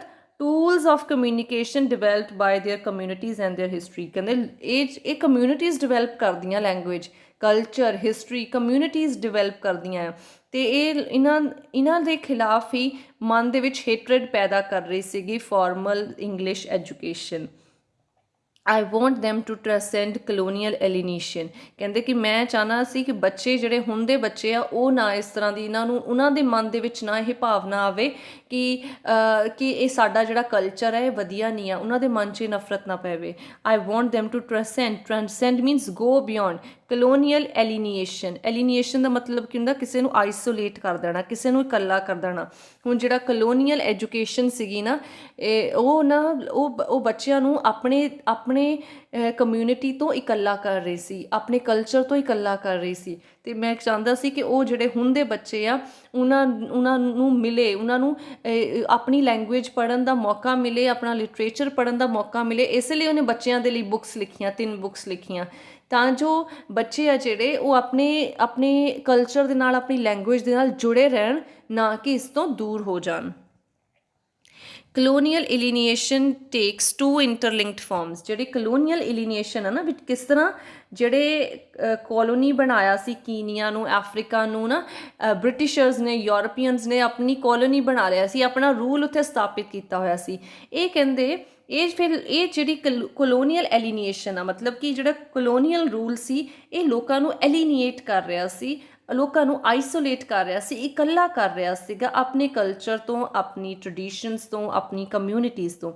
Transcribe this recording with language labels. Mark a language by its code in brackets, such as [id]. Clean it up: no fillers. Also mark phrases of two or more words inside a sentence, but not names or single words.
[en] tools of communication developed by their communities and their history. [pa] ਕਹਿੰਦੇ ਇਹ [en] communities develop [pa] ਕਰਦੀਆਂ, [en] language, culture, history, communities develop [pa] ਕਰਦੀਆਂ ਆ ਅਤੇ ਇਹ ਇਹਨਾਂ ਦੇ ਖਿਲਾਫ ਹੀ ਮਨ ਦੇ ਵਿੱਚ ਹੇਟਰਡ ਪੈਦਾ ਕਰ ਰਹੀ ਸੀਗੀ [en] formal English education. I want them to transcend colonial alienation। [pa] ਕਹਿੰਦੇ ਕਿ ਮੈਂ ਚਾਹੁੰਦਾ ਸੀ ਕਿ ਬੱਚੇ ਜਿਹੜੇ ਹੁਣ ਦੇ ਬੱਚੇ ਆ ਉਹ ਨਾ ਇਸ ਤਰ੍ਹਾਂ ਦੀ, ਉਹਨਾਂ ਦੇ ਮਨ ਦੇ ਵਿੱਚ ਨਾ ਇਹ ਭਾਵਨਾ ਆਵੇ ਕਿ ਇਹ ਸਾਡਾ ਜਿਹੜਾ ਕਲਚਰ ਹੈ ਇਹ ਵਧੀਆ ਨਹੀਂ ਆ, ਉਹਨਾਂ ਦੇ ਮਨ 'ਚ ਨਫ਼ਰਤ ਨਾ ਪਵੇ। [en] I want them to transcend means go beyond colonial alienation [pa] ਦਾ ਮਤਲਬ ਕੀ ਹੁੰਦਾ? ਕਿਸੇ ਨੂੰ ਆਈਸੋਲੇਟ ਕਰ ਦੇਣਾ, ਕਿਸੇ ਨੂੰ ਇਕੱਲਾ ਕਰ ਦੇਣਾ। ਹੁਣ ਜਿਹੜਾ [en] colonial education [pa] ਸੀਗੀ ਨਾ, ਉਹ ਬੱਚਿਆਂ ਨੂੰ ਆਪਣੇ ਕਮਿਊਨਿਟੀ ਤੋਂ ਇਕੱਲਾ ਕਰ ਰਹੀ ਸੀ, ਆਪਣੇ ਕਲਚਰ ਤੋਂ ਇਕੱਲਾ ਕਰ ਰਹੀ ਸੀ। ਅਤੇ ਮੈਂ ਚਾਹੁੰਦਾ ਸੀ ਕਿ ਉਹ ਜਿਹੜੇ ਹੁਣ ਦੇ ਬੱਚੇ ਆ ਉਹਨਾਂ ਨੂੰ ਮਿਲੇ, ਉਹਨਾਂ ਨੂੰ ਆਪਣੀ ਲੈਂਗੁਏਜ ਪੜ੍ਹਨ ਦਾ ਮੌਕਾ ਮਿਲੇ, ਆਪਣਾ ਲਿਟਰੇਚਰ ਪੜ੍ਹਨ ਦਾ ਮੌਕਾ ਮਿਲੇ। ਇਸ ਲਈ ਉਹਨੇ ਬੱਚਿਆਂ ਦੇ ਲਈ ਬੁੱਕਸ ਲਿਖੀਆਂ, 3 ਬੁੱਕਸ ਲਿਖੀਆਂ, ਤਾਂ ਜੋ ਬੱਚੇ ਆ ਜਿਹੜੇ ਉਹ ਆਪਣੇ ਕਲਚਰ ਦੇ ਨਾਲ, ਆਪਣੀ ਲੈਂਗੁਏਜ ਦੇ ਨਾਲ ਜੁੜੇ ਰਹਿਣ, ਨਾ ਕਿ ਇਸ ਤੋਂ ਦੂਰ ਹੋ ਜਾਣ। [en] colonial alienation takes two interlinked forms। [pa] ਜਿਹੜੇ [en] colonial alienation [pa] ਹੈ ਨਾ ਵਿੱਚ ਕਿਸ ਤਰ੍ਹਾਂ ਜਿਹੜੇ ਕਲੋਨੀ ਬਣਾਇਆ ਸੀ ਕੀਨੀਆ ਨੂੰ, ਅਫਰੀਕਾ ਨੂੰ ਨਾ ਬ੍ਰਿਟਿਸ਼ਰਸ ਨੇ, ਯੂਰਪੀਅਨਸ ਨੇ ਆਪਣੀ ਕਲੋਨੀ ਬਣਾ ਲਿਆ ਸੀ, ਆਪਣਾ ਰੂਲ ਉੱਥੇ ਸਥਾਪਿਤ ਕੀਤਾ ਹੋਇਆ ਸੀ। ਇਹ ਕਹਿੰਦੇ ਇਹ ਜਿਹੜੀ [en] colonial alienation [pa] ਆ, ਮਤਲਬ ਕਿ ਜਿਹੜਾ [en] colonial rule [pa] ਸੀ ਇਹ ਲੋਕਾਂ ਨੂੰ ਐਲੀਨੀਏਟ ਕਰ ਰਿਹਾ ਸੀ, ਲੋਕਾਂ ਨੂੰ ਆਈਸੋਲੇਟ ਕਰ ਰਿਹਾ ਸੀ, ਇਕੱਲਾ ਕਰ ਰਿਹਾ ਸੀਗਾ ਆਪਣੇ ਕਲਚਰ ਤੋਂ, ਆਪਣੀ ਟ੍ਰਡੀਸ਼ਨਸ ਤੋਂ, ਆਪਣੀ ਕਮਿਊਨਿਟੀਜ਼ ਤੋਂ।